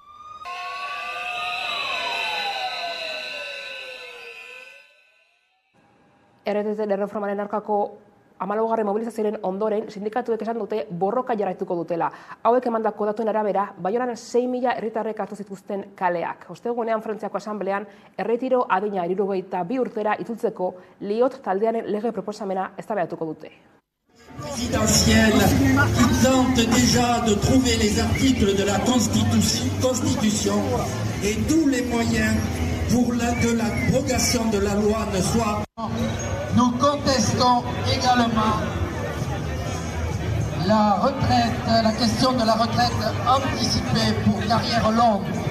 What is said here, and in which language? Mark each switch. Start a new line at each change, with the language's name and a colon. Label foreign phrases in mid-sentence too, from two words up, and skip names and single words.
Basque: RTT erreformaren aurkako 14. mobilizazioaren ondoren, sindikatuek esan dute borroka jarraituko dutela. Hauek emandako datuen arabera, Baionan 6.000 herritarrek hartu zituzten kaleak. Ostegunean Frantziako Asamblean erretiro adina 62 urtera itzultzeko Liot taldearen lege proposamena eztabaidatuko dute.
French: Présidentielle qui tente déjà de trouver les articles de la Constitution et tous les moyens pour que l'abrogation de la loi ne soit. Nous contestons également la retraite, la question de la retraite anticipée pour carrière longue.